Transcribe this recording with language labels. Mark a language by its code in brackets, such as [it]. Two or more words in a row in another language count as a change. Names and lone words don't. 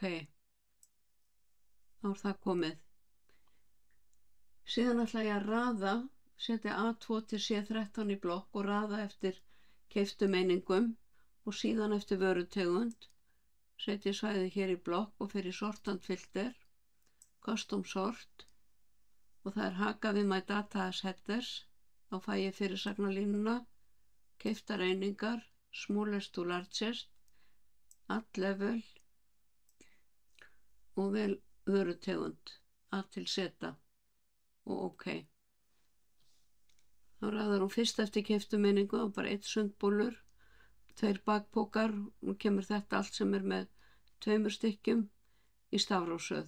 [is] Þá er það komið. Síðan ætla ég að raða, setja A2 til C13 í blokk og raða eftir keyptum einingum og síðan eftir vörutegund. Setja svæði hér í blokk og fer í sortant filter, [en] custom sort, [is] og það er haka við [en] my data as headers. [is] Þá fæ ég fyrirsagnarlínuna, keyptar einingar, [en] smallest to largest, add level [is] og vel vörutegund, A til Z og OK. Þá raðar hún fyrst eftir keyptum einingu og bara 1 sundbólur, 2 bakpokar og kemur þetta allt sem er með 2 stykkjum í stafrófsröð.